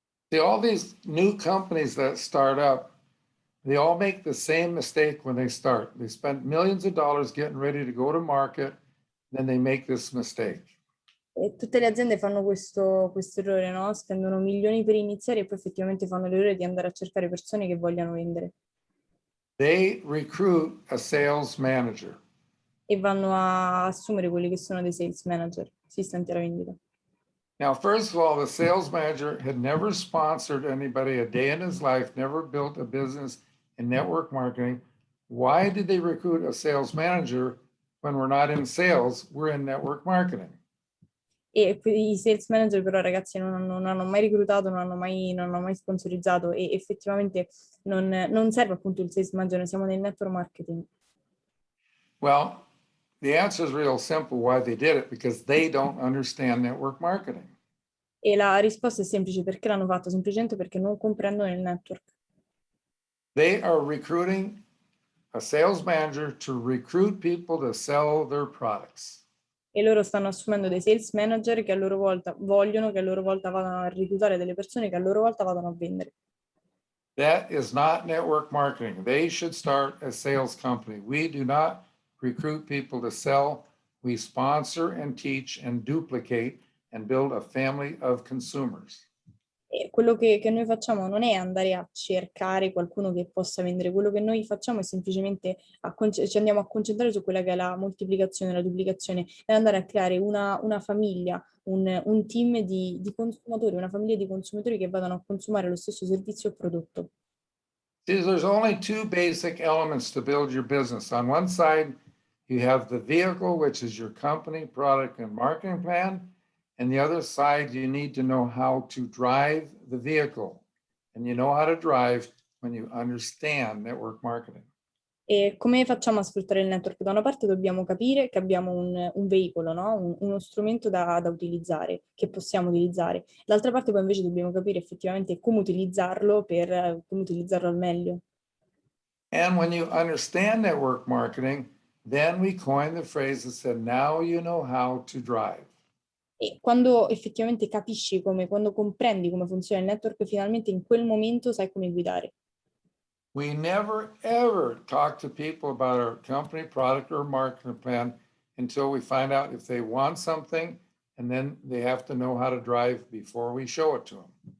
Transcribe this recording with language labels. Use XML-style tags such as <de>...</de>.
<en>See, all these new companies that start up, they all make the same mistake when they start. They spend millions of dollars getting ready to go to market, then they make this mistake.</en> <it>E tutte le aziende fanno questo errore, no? Spendono milioni per iniziare e poi effettivamente fanno l'errore di andare a cercare persone che vogliano vendere.</it> <en>They recruit a sales manager.</en> <it>e vanno a assumere quelli che sono dei sales manager, assistenti alla vendita.</it> <en>Now, first of all, the sales manager had never sponsored anybody a day in his life, never built a business in network marketing. Why did they recruit a sales manager when we're not in sales, we're in network marketing?</en> <it>E i sales manager però ragazzi non hanno mai reclutato, non hanno mai sponsorizzato e effettivamente non serve appunto il sales manager, noi siamo nel network marketing.</it> <en>Well, the answer is real simple why they did it, because they don't understand network marketing.</en> <it>E la risposta è semplice, perché l'hanno fatto? Semplicemente perché non comprendono il network.</it> <en>They are recruiting a sales manager to recruit people to sell their products.</en> <it>E loro stanno assumendo dei sales manager che a loro volta vogliono che a loro volta vadano a reclutare delle persone che a loro volta vadano a vendere.</it> <en>That is not network marketing. They should start a sales company. We do not recruit people to sell. We sponsor and teach and duplicate and build a family of consumers.</en> <it>E quello che noi facciamo non è andare a cercare qualcuno che possa vendere, quello che noi facciamo è semplicemente ci andiamo a concentrare su quella che è la moltiplicazione, la duplicazione e andare a creare una famiglia, un team di consumatori, una famiglia di consumatori che vadano a consumare lo stesso servizio o prodotto.</it> <en>See, there's only two basic elements to build your business. On one side, you have the vehicle, which is your company, product, and marketing plan. And the other side, you need to know how to drive the vehicle. And you know how to drive when you understand network marketing.</en> <it>E come facciamo a sfruttare il network? Da una parte dobbiamo capire che abbiamo un veicolo, no? Uno strumento da utilizzare, che possiamo utilizzare. D'altra parte poi invece dobbiamo capire effettivamente come utilizzarlo come utilizzarlo al meglio.</it> <en>And when you understand network marketing, then we coined the phrase that said, now you know how to drive.</en> <it>E quando effettivamente capisci quando comprendi come funziona il network, finalmente in quel momento sai come guidare.</it> <en>We never, ever talk to people about our company, product, or marketing plan until we find out if they want something, and then they have to know how to drive before we show it to them.</en>